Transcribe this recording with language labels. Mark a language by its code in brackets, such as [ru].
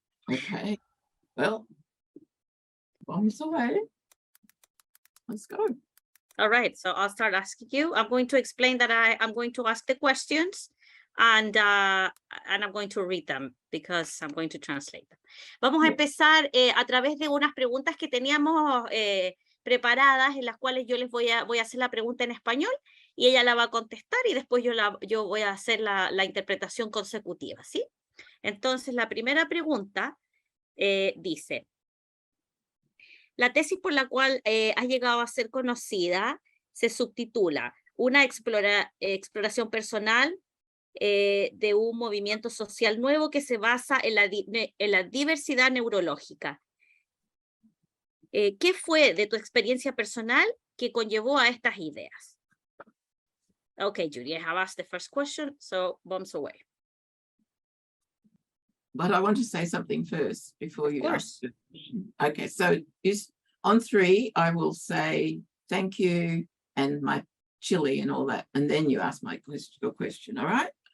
[en] Okay. Well, bombs away. Let's go. All right, so I'll start asking you. I'm going to explain that I'm going to ask the questions and I'm going to read them because I'm going to translate them. [es] Vamos a empezar a través de unas preguntas que teníamos preparadas, en las cuales yo les voy a hacer la pregunta en español y ella la va a contestar y después yo voy a hacer la interpretación consecutiva, ¿sí? Entonces, la primera pregunta dice, la tesis por la cual ha llegado a ser conocida se subtitula Una exploración personal de un movimiento social nuevo que se basa en la diversidad neurológica. ¿Qué fue de tu experiencia personal que conllevó a estas ideas? [en] Okay, Judy, I have asked the first question, so bombs away. But I want to say something first before you ask. Okay, so on 3, I will say thank you and my chili and all that, and then you ask your question, all right?